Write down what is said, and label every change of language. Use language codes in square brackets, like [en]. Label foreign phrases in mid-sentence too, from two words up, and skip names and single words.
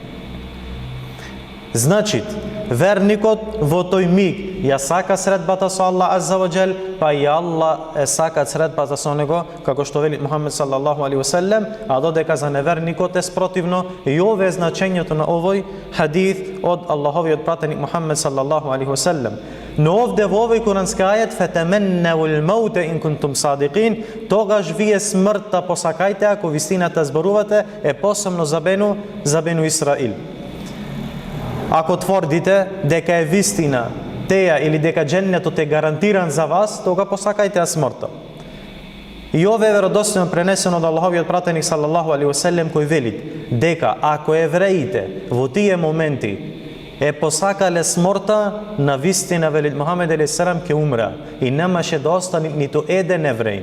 [mk] Значи, верникот во тој миг ја сака средбата со [ar] الله عز وجل, [mk] па и Аллах е сакат средбата со него, како што вели Мухаммед [ar] صلى الله عليه وسلم, [mk] а додека за неверникот е спротивно. И ова е значењето на овој хадис од Аллаховиот пратеник Мухаммед [ar] صلى الله عليه وسلم. [mk] Но овде во овој курански ајет: [ar] فتمنوا الموت إن كنتم صادقين, [mk] тогаш вие смртта посакајте ако вистината зборувате, е посебно за Бену Исраил. Ако тврдите дека е вистина теја или дека дженнетот е гарантиран за вас, тога посакајте смртта. И ова е веродостојно пренесено од Аллаховиот пратеник [ar] صلى الله عليه وسلم, [mk] кој вели дека ако евреите во тие моменти е посакале смртта, на вистина вели Мухаммед алейхиссалам ќе умра и немаше да остане ниту еден евреин.